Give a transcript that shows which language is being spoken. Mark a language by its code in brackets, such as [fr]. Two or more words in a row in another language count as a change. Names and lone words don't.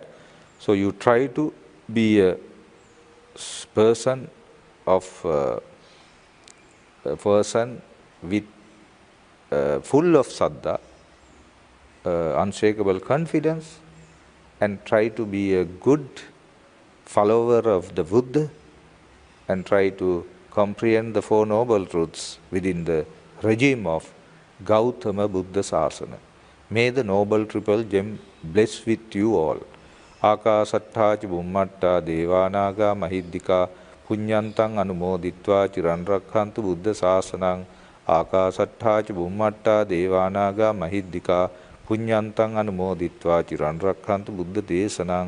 [en] So you try to be a person with full of saddha, unshakable confidence, and try to be a good follower of the Buddha, and try to comprehend the Four Noble Truths within the regime of Gautama Buddha Sasana. May the Noble Triple Gem bless with you all. [pi] Akasattha ca Bummatta Devanaga Mahiddhika Punyantang Anumoditva Chiran Rakhantu Buddha Sasanang. Akasattha ca Bummatta Devanaga Mahiddhika Punyantang Anumoditva Chiran Rakhantu Buddha Desanang.